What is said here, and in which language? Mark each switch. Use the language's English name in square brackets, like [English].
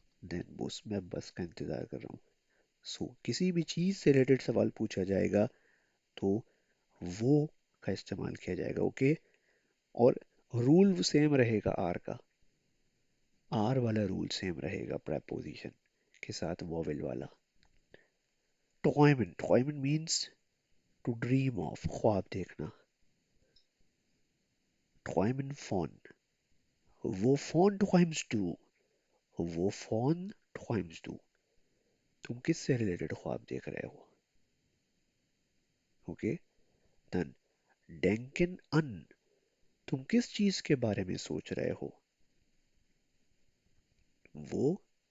[German] den Bus [Hindi] मैं बस का इंतजार कर रहा हूँ सो किसी भी चीज से रिलेटेड सवाल पूछा जाएगा तो वो का इस्तेमाल किया जाएगा ओके और रूल सेम रहेगा आर का आर वाला रूल सेम रहेगा प्रेपोजिशन के साथ वॉवेल वाला। ट्रॉयमन मीन्स टू ड्रीम ऑफ, ख्वाब देखना। [German] ट्रॉयमन फॉन, wovon träumst du? wovon träumst du? [Hindi] तुम किससे रिलेटेड ख्वाब देख रहे हो? ओके, देन [German] denken an, [Hindi] तुम किस चीज के बारे में सोच रहे हो? वो